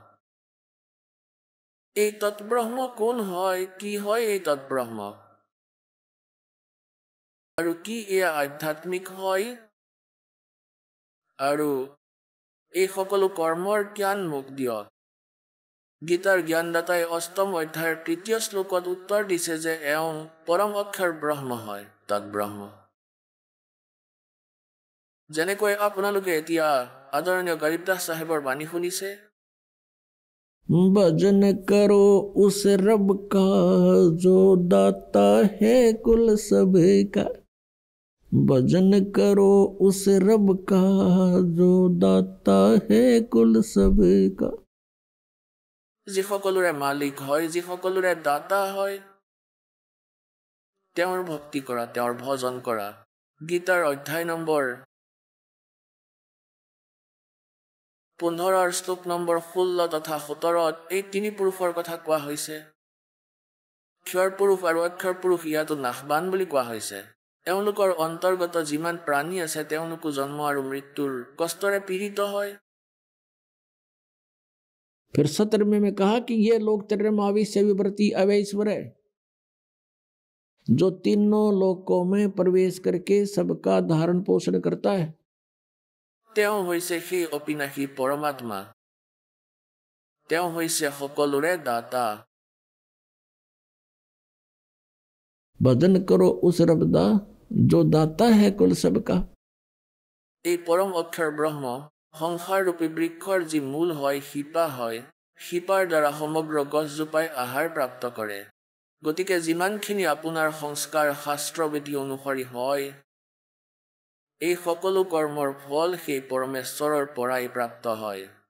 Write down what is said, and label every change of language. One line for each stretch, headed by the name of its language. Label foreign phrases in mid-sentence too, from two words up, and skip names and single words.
Assamese: এই তৎব্ৰহ্ম কোন হয়, কি হয় এই তৎব্ৰহ্ম, আৰু কি এয়া আধ্যাত্মিক হয়, আৰু এই সকলো কৰ্মৰ জ্ঞান মোক দিয়ক। গীতাৰ জ্ঞানদাতাই 8ম অধ্যায়ৰ 3য় শ্লোকত উত্তৰ দিছে যে এওঁ পৰম অক্ষৰ ব্ৰহ্ম হয়, তৎব্ৰহ্ম। যেনেকৈ আপোনালোকে এতিয়া আদৰণীয় গৰীবদাস চাহেবৰ বাণী শুনিছে,
Hindi: भजन करो उस रब का जो दाता है कुल सब का। भजन करो उस रब का जो दाता है कुल सबका।
Assamese: যি সকলোৰে মালিক হয়, যি সকলোৰে দাতা হয়, তেওঁৰ ভক্তি কৰা, তেওঁৰ ভজন কৰা। গীতাৰ অধ্যায় নম্বৰ 15 শ্লোক নম্বৰ 16 তথা 17 এই তিনি পুৰুষৰ কথা কোৱা হৈছে। ক্ষৰ পুৰুষ আৰু অক্ষৰ পুৰুষ ইয়াতো নাশবান বুলি কোৱা হৈছে। এওঁলোকৰ অন্তৰ্গত যিমান প্ৰাণী আছে তেওঁলোকো জন্ম আৰু মৃত্যুৰ কষ্টৰে পীড়িত হয়।
Hindi: फिर 17वें में कहा कि ये लोग त्रिमावी से विवर्ती अवैश्वर है, जो तीनों लोकों में प्रवेश करके सबका धारण पोषण करता है।
Assamese: তেওঁ হৈছে সেই অবিনাশী পৰমাত্মা, তেওঁ হৈছে সকলোৰে দাতা।
Hindi: भजन करो उस रब दा जो दाता है कुल सबका।
Assamese: এই পৰম অক্ষৰ ব্ৰহ্ম সংসাৰ ৰূপী বৃক্ষৰ যি মূল হয়, শিপা হয়, শিপাৰ দ্বাৰা সমগ্ৰ গছজোপাই আহাৰ প্ৰাপ্ত কৰে। গতিকে যিমানখিনি আপোনাৰ সংস্কাৰ শাস্ত্ৰবিধি অনুসৰি হয়, এই সকলো কৰ্মৰ ফল সেই পৰমেশ্বৰৰ পৰাই প্ৰাপ্ত হয়।